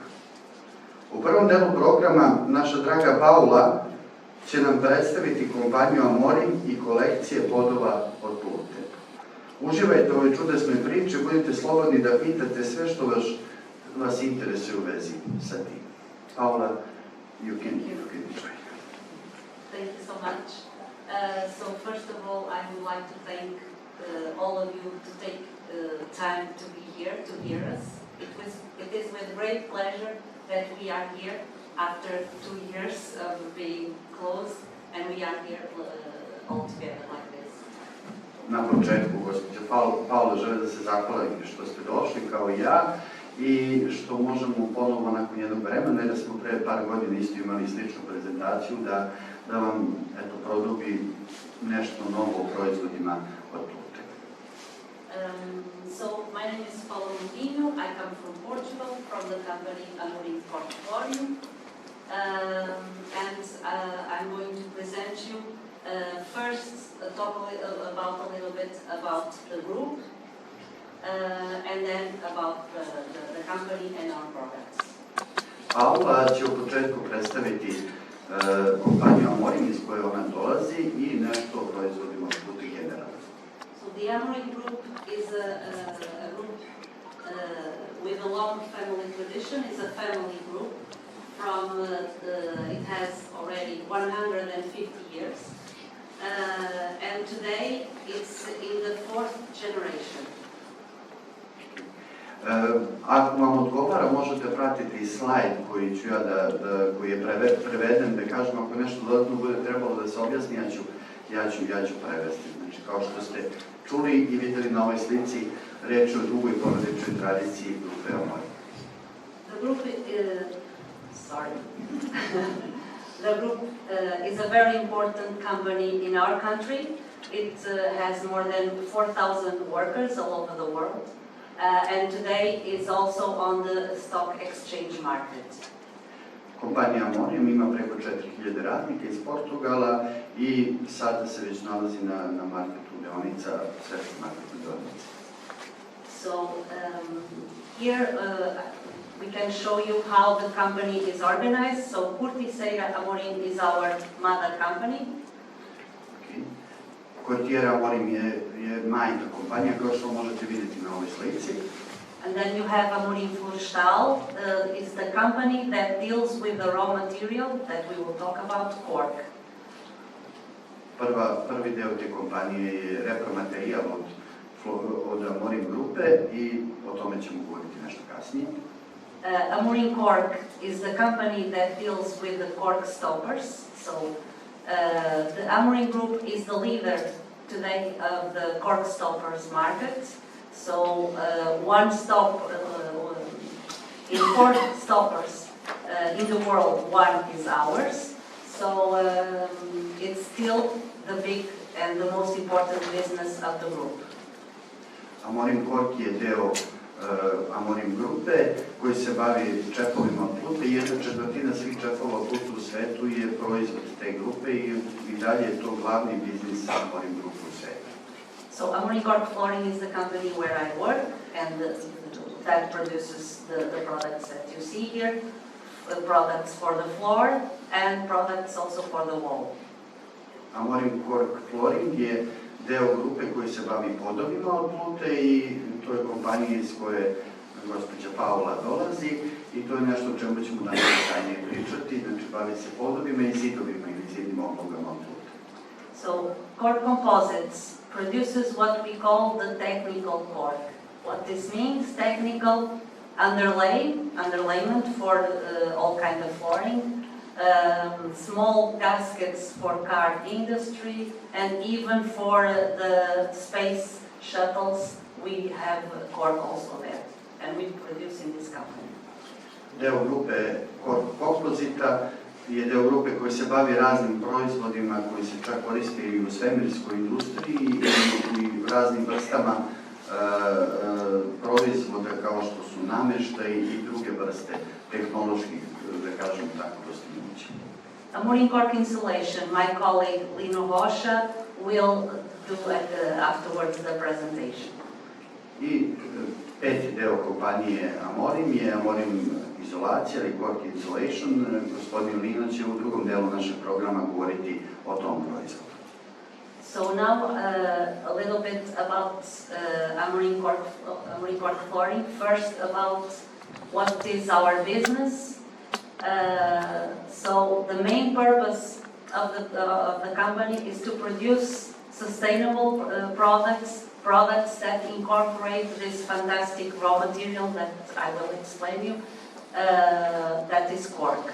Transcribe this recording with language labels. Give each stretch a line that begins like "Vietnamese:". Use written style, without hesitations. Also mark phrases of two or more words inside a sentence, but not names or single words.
Serbian: U prvom delu programa naša draga Paula će nam predstaviti kompaniju Amorim i kolekcije plodova od Plute. Uživajte u ovoj čudesnoj priči, budite slobodni da pitate sve što vas interesuje u vezi sa tim.
English: Paula, you can try. Thank you so much. So first of all, I would like to thank all of you to take time to be here to hear us. It is with great pleasure that we are here after 2 years of being closed, and we are here all together like this.
Serbian: Na početku, gospođa Paula, želim da se zahvalim što ste došli kao i ja i što možemo ponovo nakon jednog vremena, jer smo pre par godina isto imali sličnu prezentaciju, da vam produbi nešto novo o proizvodima od Plute.
English: So, my name is Paula Nudimo. I come from Portugal, from the company Amorim Portfolio. And I'm going to present you first talk a little bit about the group and then about the company and our products.
Serbian: Paula će u početku predstaviti kompaniju Amorim iz koje ona dolazi i nešto o proizvodima od Plute generalno.
English: So the Amorim Group is a group with a long family tradition. It's a family group. It has already 150 years, and today it's in the 4th generation.
Serbian: Ako vam odgovara, možete pratiti slajd koji ću ja koji je preveden, da kažem, ako nešto dodatno bude trebalo da se objasni, ja ću prevesti. Znači, kao što ste čuli i videli na ovoj slici, reč je o dugoj porodičnoj tradiciji grupe Amorim.
English: The group is a very important company in our country. It has more than 4,000 workers all over the world. And today is also on the stock exchange market.
Serbian: Kompanija Amorim ima preko 4.000 radnika iz Portugala i sada se već nalazi na marketu deonica, svetskom marketu deonica.
English: So here we can show you how the company is organized. So Curtiseira Amorim is our mother company.
Serbian: Quartiera Amorim je majka kompanija, kao što možete vidjeti na ovoj slici.
English: And then you have Amorim Florestal, is the company that deals with the raw material that we will talk about, cork.
Serbian: Prvi deo te kompanije je repromaterijal od od Amorim grupe i o tome ćemo govoriti nešto kasnije.
English: Amorim Cork is the company that deals with the cork stoppers. So the Amorim Group is the leader today of the cork stoppers market. So one stop in cork stoppers in the world, one is ours. So it's still the big and the most important business of the group.
Serbian: Amorim Cork je deo Amorim grupe koji se bavi čepovima od plute i 1/4 svih čepova od plute u svetu je proizvod te grupe i dalje je to glavni biznis Amorim grupe u svetu.
English: So Amorim Cork Flooring is the company where I work and that produces the products that you see here, products for the floor and products also for the wall.
Serbian: Amorim Cork Flooring je deo grupe koji se bavi podovima od plute i to je kompanija iz koje gospođa Paula dolazi i to je nešto o čemu ćemo danas detaljnije pričati, znači bavi se podovima i zidovima ili zidnim oblogama od plute.
English: So cork composites produces what we call the technical cork. What this means, technical underlayment for all kind of flooring, small gaskets for car industry, and even for the space shuttles, we have cork also there, and we produce in this company.
Serbian: Deo grupe Cork Kompozita je deo grupe koji se bavi raznim proizvodima koji se čak koriste i u svemirskoj industriji i raznim vrstama proizvoda kao što su namještaj i druge vrste tehnoloških, da kažem tako, dostignuća.
English: Amorim Cork Insulation, my colleague Lino Rocha will do afterwards the presentation.
Serbian: I peti deo kompanije Amorim je Amorim izolacija ili Cork Insulation. Gospodin Lino će u drugom delu našeg programa govoriti o tom proizvodu.
English: So now a little bit about Amorim Cork Flooring. First about what is our business. So the main purpose of the company is to produce sustainable products that incorporate this fantastic raw material that I will explain you, that is cork.